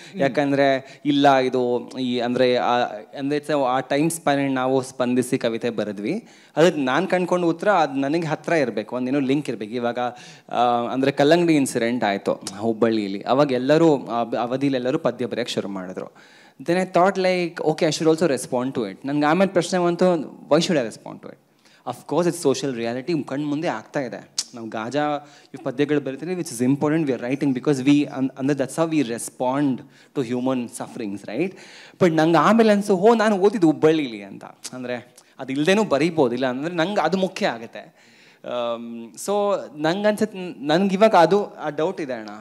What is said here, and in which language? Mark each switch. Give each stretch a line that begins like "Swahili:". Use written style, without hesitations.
Kannada: ಯಾಕಂದರೆ ಇಲ್ಲ, ಇದು ಅಂದರೆ ಆ ಟೈಮ್ ಸ್ಪ್ಯಾನ್ ನಾವು ಸ್ಪಂದಿಸಿ ಕವಿತೆ ಬರೆದ್ವಿ, ಅದಕ್ಕೆ ನಾನು ಕಂಡ್ಕೊಂಡು ಉತ್ತರ ಅದು ನನಗೆ ಹತ್ತಿರ ಇರಬೇಕು, ಒಂದೇನೋ ಲಿಂಕ್ ಇರಬೇಕು. ಇವಾಗ ಅಂದರೆ ಕಲ್ಲಂಗಡಿ ಇನ್ಸಿಡೆಂಟ್ ಆಯಿತು ಹುಬ್ಬಳ್ಳಿಯಲ್ಲಿ, ಅವಾಗ ಎಲ್ಲರೂ ಅವಧಿಲೆಲ್ಲರೂ ಪದ್ಯ ಬರೆಯೋಕ್ಕೆ ಶುರು ಮಾಡಿದ್ರು.
English: Then I thought like, okay, I should also respond to it.
Kannada: ನನಗೆ ಆಮೇಲೆ ಪ್ರಶ್ನೆ ಬಂತು,
English: why should I respond to it? Of course, it's social reality,
Kannada: ಕಣ್ಣು ಮುಂದೆ ಆಗ್ತಾ ಇದೆ. ನಾವು ಗಾಜಾ ಈ ಪದ್ಯಗಳು ಬರೀತೀವಿ,
English: Which is important, we are writing because ಅಂದರೆ that's how we respond to human sufferings, right?
Kannada: But ನಂಗೆ ಆಮೇಲೆ ಅನ್ಸು, ನಾನು ಓದಿದ್ದು ಹುಬ್ಬಳ್ಳಿಲಿ ಅಂತ. ಅಂದರೆ ಅದು ಇಲ್ಲದೇನೂ ಬರೀಬೋದಿಲ್ಲ, ಅಂದರೆ ನಂಗೆ ಅದು ಮುಖ್ಯ ಆಗುತ್ತೆ. ಸೊ ನಂಗೆ ಅನ್ಸುತ್ತೆ, ನನಗೆ ಇವಾಗ ಅದು ಆ ಡೌಟ್ ಇದೆ ಅಣ್ಣ.